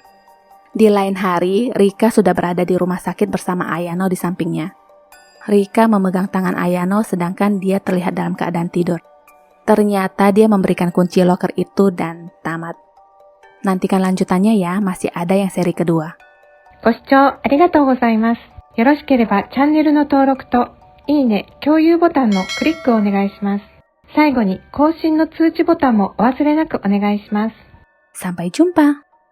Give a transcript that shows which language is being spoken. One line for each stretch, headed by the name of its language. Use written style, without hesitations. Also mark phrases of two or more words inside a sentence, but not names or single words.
Indonesian: Di lain hari, Rika sudah berada di rumah sakit bersama Ayano di sampingnya. Rika memegang tangan Ayano sedangkan dia terlihat dalam keadaan tidur. Ternyata dia memberikan kunci loker itu dan tamat. Nantikan lanjutannya ya, masih ada yang seri kedua.
Japanese: ご視聴ありがとうございます。よろしければチャンネルの登録といいね、共有ボタンのクリックをお願いします。最後に更新の通知ボタンもお忘れなくお願いします。
Indonesian: Sampai jumpa!